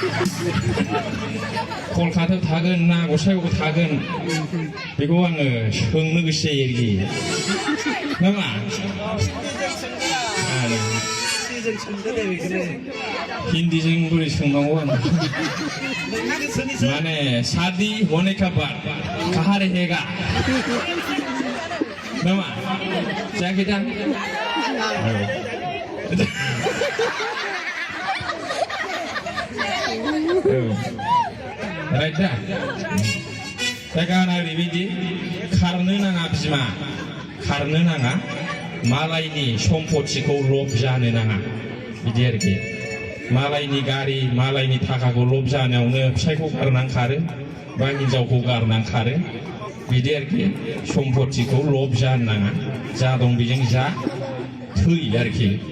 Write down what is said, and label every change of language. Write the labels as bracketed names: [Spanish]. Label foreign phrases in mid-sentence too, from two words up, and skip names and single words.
[Bodo] कलकातायाव थागोन ना गसाइगावआव थागोन बेखौ आङो सोंनो गोसो जायो आरोखि नामा हिन्दीजों बोरै सोंनांगौ आं [Hindi] माने शादी होने के बाद कहाँ रहेगा [Bodo] नामा जायाखै दा राइट दा गाना ओरैबायदि खारनो नाङा बिमा खारनो नाङा मालायनि सम्पथिखौ लब जानो नाङा बिदि आरोखि मालायनि गारि मालायनि थाखाखौ लब जानायावनो फिसायखौ गारनानै खारो बा हिनजावखौ गारनानै खारो बिदि आरोखि सम्पथिखौ लब जानो नाङा जा दं बेजों जा थै आरोखि